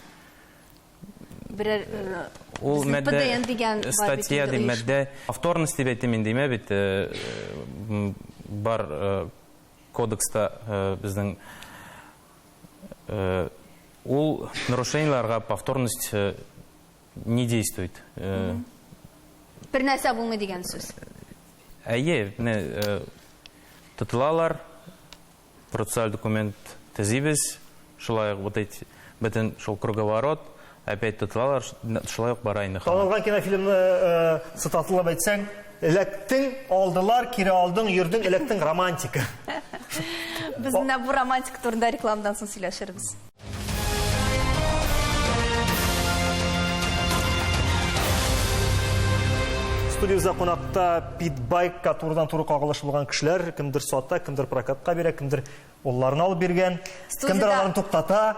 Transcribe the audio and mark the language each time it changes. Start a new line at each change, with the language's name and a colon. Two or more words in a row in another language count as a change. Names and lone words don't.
Tatar: Берәр Ул ПДН дигән статья ди мәддә повторность дип әйтәм инде, бит бар кодекста безнең ул нарушениеларга
Russian: повторность не действует.
Tatar: Бер нәрсә булмый дигән сүз. Әйе, тотылалар, процессуаль документ төзибез, шулай
Russian: вот эти
Tatar: бөтен шул круговорот, опять тотылалар, шулай ук бара инде. Танылган кинофильмны цитаталап әйтсәң, электең алдылар, кире алдың, йөрдең, электең романтика. Без менә бу романтика турында рекламадан соң сөйләшербез. Студиябызда кунакта питбайкка турыдан-туры кагылыш булган кешеләр, кемдер сата, кемдер прокатка бирә, кемдер улларын алып биргән, кемдер аларын туктата.